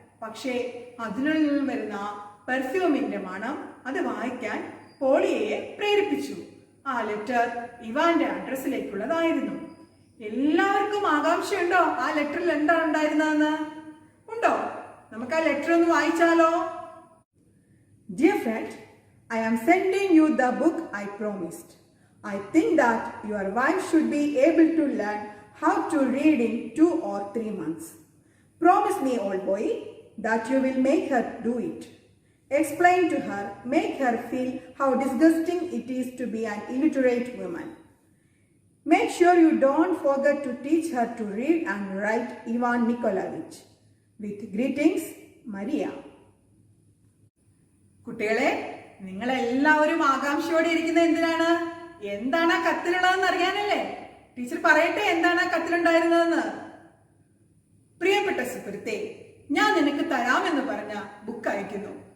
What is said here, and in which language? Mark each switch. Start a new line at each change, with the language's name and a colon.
Malayalam: പക്ഷേ അതിനുള്ളിൽ നിന്നും വരുന്ന പെർഫ്യൂമിന്റെ മണം അത് വായിക്കാൻ പോളിയയെ പ്രേരിപ്പിച്ചു. ആ ലെറ്റർ ഇവാന്റെ അഡ്രസ്സിലേക്കുള്ളതായിരുന്നു. എല്ലാവർക്കും ആകാംക്ഷയുണ്ടോ ആ ലെറ്ററിൽ എന്താണ് ഉണ്ടായിരുന്നതെന്ന്? ഉണ്ടോ? നമുക്ക് ആ ലെറ്റർ ഒന്ന് വായിച്ചാലോ?
English: Dear friend, I am sending you the book I promised. I think that your wife should be able to learn how to read in 2 or 3 months. Promise me, old boy, that you will make her do it. Explain to her, make her feel how disgusting it is to be an illiterate woman. Make sure you don't forget to teach her to read and write Ivan Nikolaevich. With greetings, Maria.
Malayalam: കുട്ടികളെ, നിങ്ങളെല്ലാവരും ആകാംക്ഷയോടെ ഇരിക്കുന്നത് എന്തിനാണ്? എന്താണ് ആ കത്തിലുള്ളതെന്ന് അറിയാനല്ലേ? Teacher പറയട്ടെ എന്താണ് ആ കത്തിലുണ്ടായിരുന്നതെന്ന്. പ്രിയപ്പെട്ട സുഹൃത്തെ, ഞാൻ നിനക്ക് തരാമെന്ന് പറഞ്ഞ ബുക്ക് അയക്കുന്നു.